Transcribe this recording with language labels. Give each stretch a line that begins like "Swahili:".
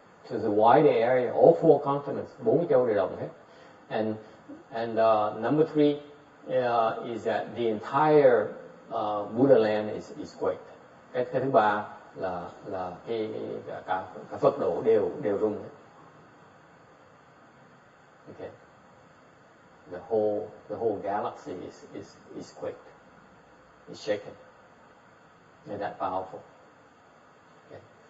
English: So the wide area, all four continents,
Vietnamese: 4 cái châu đều động hết.
English: And number three is that the entire Buddha land is quaked.
Vietnamese: Cái thứ ba là cả Phật độ đều rung hết.
English: Okay. The whole galaxy is quaked. It's shaken. And that powerful. Okay.